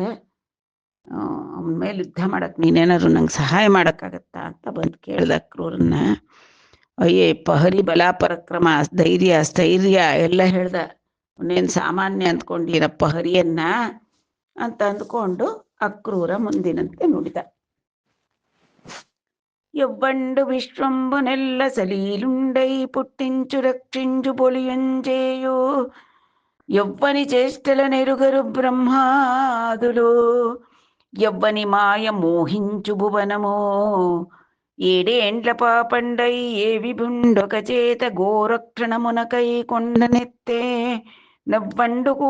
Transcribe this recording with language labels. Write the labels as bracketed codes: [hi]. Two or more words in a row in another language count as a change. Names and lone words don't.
[kn] ಅವನ ಮೇಲೆ ಯುದ್ಧ ಮಾಡಕ್ಕೆ ನೀನೇನಾದ್ರು ನಂಗೆ ಸಹಾಯ ಮಾಡೋಕ್ಕಾಗತ್ತಾ ಅಂತ ಬಂದು ಕೇಳ್ದ ಅಕ್ರೂರನ್ನ. ಅಯ್ಯಪ್ಪ, ಹರಿ ಬಲ ಪರಾಕ್ರಮ ಧೈರ್ಯ ಸ್ಥೈರ್ಯ ಎಲ್ಲ ಹೇಳ್ದ. ಅವನೇನು ಸಾಮಾನ್ಯ ಅಂದ್ಕೊಂಡಿರಪ್ಪ ಹರಿಯನ್ನ ಅಂತ ಅಂದ್ಕೊಂಡು ಅಕ್ರೂರ ಮುಂದಿನಂತೆ ನುಡಿದ. [te] ఎవ్వండు విశ్వంబునెల్ల సలీలుండై పుట్టించు రక్షించు పొలియుంజేయు ఎవ్వని చేష్టల నెరుగరు బ్రహ్మాదులు ఎవ్వని మాయ మోహించు భువనమో ఏడేండ్ల పాపండై ఏ విభుండొక చేత గోరక్షణమునకై కొండనెత్తే నవ్వండు